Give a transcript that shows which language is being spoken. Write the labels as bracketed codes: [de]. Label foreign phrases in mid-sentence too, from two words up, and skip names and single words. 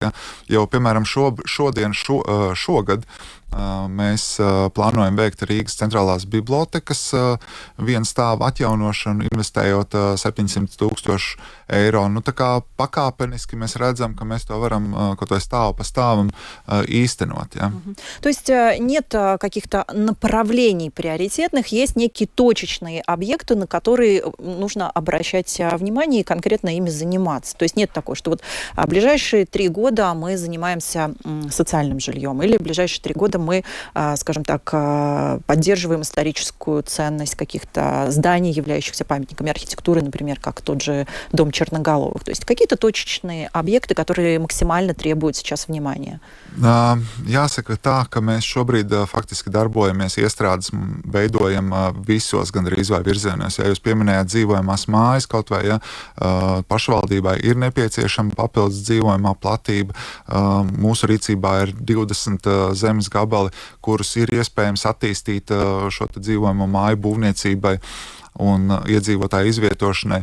[lv] Ja, jau, piemēram, šogad mēs plānojam veikt Rīgas centrālās bibliotekas vienu stāvu atjaunošanu, investējot 700 000 eiro. Nu, tā kā pakāpeniski mēs redzam, ka mēs to varam kaut vai stāvu pa stāvam īstenot. Ja? [ru] То есть нет каких-то направлений приоритетных, есть некие точечные объекты, на которые нужно обращать внимание и конкретно ими заниматься. То есть нет такого, что вот ближайшие 3 года мы занимаемся социальным жильем, или ближайшие 3 года мы, скажем так, поддерживаем историческую ценность каких-то зданий, являющихся памятниками архитектуры, например, как тот же дом Черноголовых. То есть какие-то точечные объекты, которые максимально требуют сейчас внимания. [lv] Jāsaka tā, ka mēs šobrīd faktiski darbojamies, iestrādes veidojam visos gandrīz vai virzienos. Ja jūs pieminējāt dzīvojamās mājas, kaut vai pašvaldībai ir nepieciešama papildus dzīvojamā platība. Mūsu rīcībā ir 20 zemes gabali, kurus ir iespējams attīstīt šo dzīvojamo māju būvniecībai un iedzīvotāju izvietošanai.